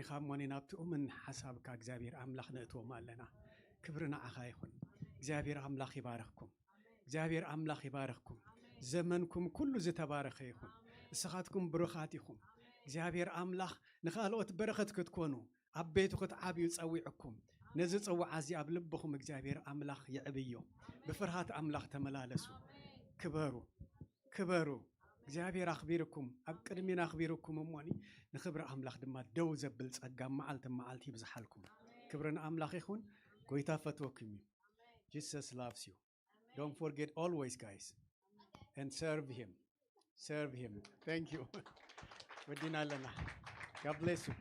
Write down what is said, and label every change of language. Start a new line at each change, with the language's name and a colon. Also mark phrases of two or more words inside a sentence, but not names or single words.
Tigrinya: ኢኻ እሞኒ ናብቲ እሙን ሓሳብካ እግዚአብሔር አምላክ ንእትዎም ኣለና ክብሪ ንዓኻ ይኹን እግዚአብሔር አምላክ ይባረኽኩም እግዚአብሔር አምላክ ይባረኽኩም ዘመንኩም ኩሉ ዝተባረኸ ይኹን እስኻትኩም ብሩኻት ኢኹም እግዚአብሔር አምላክ ንኻልኦት በረኸት ክትኮኑ ኣብ ቤቱ ክትዓብዩ ፀዊዕኩም ነዚ ፅዋዓ እዚ ኣብ ልብኹም እግዚአብሔር አምላክ ይዕብዮ ብፍርሃት አምላክ ተመላለሱ ክበሩ እግዚአብሔር ኣኽቢርኩም ኣብ ቅድሚና ኣኽቢርኩም እሞኒ ንኽብሪ አምላክ ድማ ደው ዘብል ጸጋ መዓልቲ ይብዝሓልኩም ክብሪ ንኣምላክ ይኹን ጎይታ ፈትወኩም እዩ
English: Jesus loves you. Don't forget always, guys, and serve him. Thank you. God bless you.